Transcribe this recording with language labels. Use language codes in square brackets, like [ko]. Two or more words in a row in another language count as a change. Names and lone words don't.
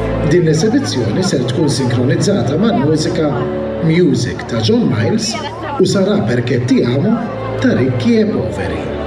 [mt] Din l-esibizzjoni ser tkun sinkronizzata mal-mużika Music ta' John Miles u sarà perché ti amo ta' Ricchi e Poveri.